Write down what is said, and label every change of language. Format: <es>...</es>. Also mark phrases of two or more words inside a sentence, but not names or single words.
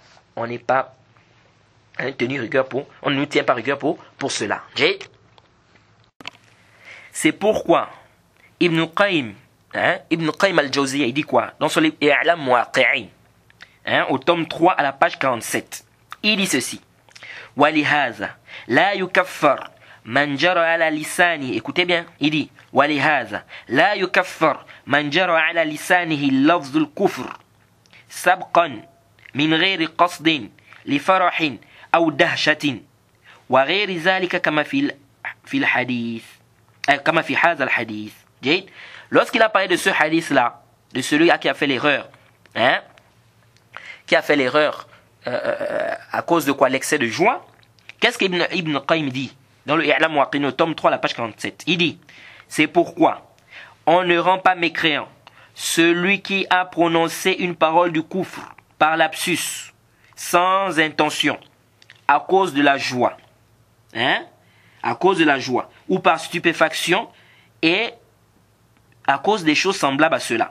<fr>On n'est pas tenu rigueur on ne nous tient pas rigueur pour cela. C'est pourquoi Ibn Qayyim al-Jawziyya, il dit quoi? Dans son livre I'lam Muwaqqi'in, au tome 3 à la page 47. Il dit ceci.</fr> <ar>ولهذا لا يكفر من جرى على لساني.</ar> <fr>Écoutez bien, il dit</fr> <ar>ولهذا لا يكفر من جرى على لسانه لفظ الكفر سبقا من غير قصد لفرح أو دهشة وغير ذلك كما في الحديث كما في هذا الحديث.</ar> <fr>Lorsqu'il a parlé de ce hadith là, de celui qui a fait l'erreur, qui a fait l'erreur à cause de quoi? L'excès de joie. Qu'est-ce qu'Ibn Qayyim dit dans le I'lam Muwaqqi'in, tome 3 la page 47? Il dit c'est pourquoi on ne rend pas mécréant celui qui a prononcé une parole du kufr par lapsus, sans intention, à cause de la joie, à cause de la joie, ou par stupéfaction, et à cause des choses semblables à cela.</fr>